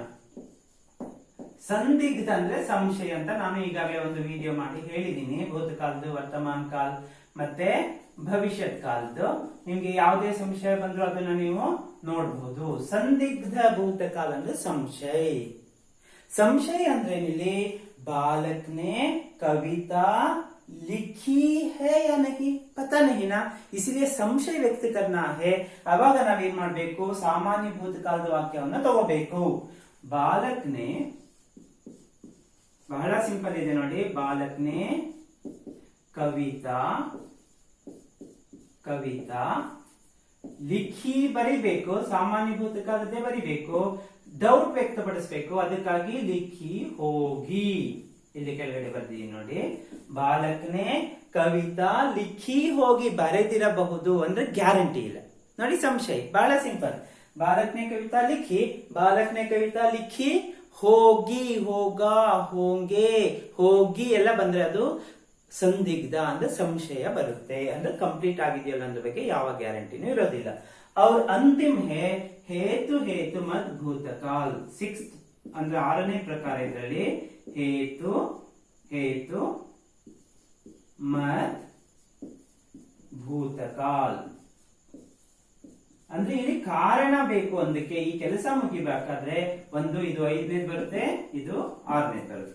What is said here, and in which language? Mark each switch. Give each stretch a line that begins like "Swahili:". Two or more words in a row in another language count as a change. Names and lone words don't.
Kannada: ಸಂದಿಗ್ಧ ಅಂದ್ರೆ ಸಂಶಯ ಅಂತ ನಾನು ಈಗಾಗಲೇ ಒಂದು ವಿಡಿಯೋ ಮಾಡಿ ಹೇಳಿದ್ದೀನಿ. ಭೂತಕಾಲದ್ದು, ವರ್ತಮಾನ ಕಾಲ ಮತ್ತೆ ಭವಿಷ್ಯತ್ ಕಾಲದ್ದು. ನಿಮ್ಗೆ ಯಾವುದೇ ಸಂಶಯ ಬಂದ್ರು ಅದನ್ನ ನೀವು ನೋಡಬಹುದು. ಸಂದಿಗ್ಧ ಭೂತಕಾಲ ಅಂದ್ರೆ ಸಂಶಯ.
Hindi: संशय
Kannada: ಅಂದ್ರೆ ಇಲ್ಲಿ
Hindi: बालक ने कविता लिखी है या नहीं पता नहीं ना, इसलिए संशय व्यक्त करना है.
Kannada: ಅವಾಗ ನಾವೇನ್ ಮಾಡಬೇಕು, ಸಾಮಾನ್ಯ ಭೂತಕಾಲದ ವಾಕ್ಯವನ್ನ ತಗೋಬೇಕು.
Hindi: बालक ने,
Kannada: ಬಹಳ ಸಿಂಪಲ್ ಇದೆ ನೋಡಿ,
Hindi: बालक ने कविता लिखी
Kannada: ಬರಿಬೇಕು, ಸಾಮಾನ್ಯ ಭೂತಕಾಲದ್ದೇ ಬರಿಬೇಕು. ಡೌಟ್ ವ್ಯಕ್ತಪಡಿಸಬೇಕು, ಅದಕ್ಕಾಗಿ
Hindi: लिखी होगी
Kannada: ಇಲ್ಲಿ ಕೆಳಗಡೆ ಬರ್ದಿದ್ದೀನಿ ನೋಡಿ.
Hindi: बालक ने कविता लिखी होगी,
Kannada: ಬರೆದಿರಬಹುದು ಅಂದ್ರೆ ಗ್ಯಾರಂಟಿ ಇಲ್ಲ ನೋಡಿ. ಸಂಶಯ ಬಹಳ ಸಿಂಪಲ್.
Hindi: बालक ने कविता लिखी, बालक ने कविता लिखी होगी, होगा, होंगे, होगी
Kannada: ಎಲ್ಲ ಬಂದ್ರೆ ಅದು ಸಂದಿಗ್ಧ ಅಂದ್ರೆ ಸಂಶಯ ಬರುತ್ತೆ. ಅಂದ್ರೆ ಕಂಪ್ಲೀಟ್ ಆಗಿದೆಯಲ್ಲ ಅನ್ನೋ ಬಗ್ಗೆ ಯಾವ ಗ್ಯಾರಂಟಿನೂ ಇರೋದಿಲ್ಲ.
Hindi: और अंतिम है हेतु हेतु मत भूतकाल.
Kannada: 6th ಅಂದ್ರೆ 6ನೇ ಪ್ರಕಾರ ಇದರಲ್ಲಿ
Hindi: हेतु हेतु मत भूतकाल
Kannada: ಅಂದ್ರೆ ಇಲ್ಲಿ ಕಾರಣ ಬೇಕು. ಅದಕ್ಕೆ ಈ ಕೆಲಸ ಮುಗಿಬೇಕಾದ್ರೆ ಒಂದು ಇದು 5ನೇದು ಬರುತ್ತೆ, ಇದು 6ನೇದು ಬರುತ್ತೆ.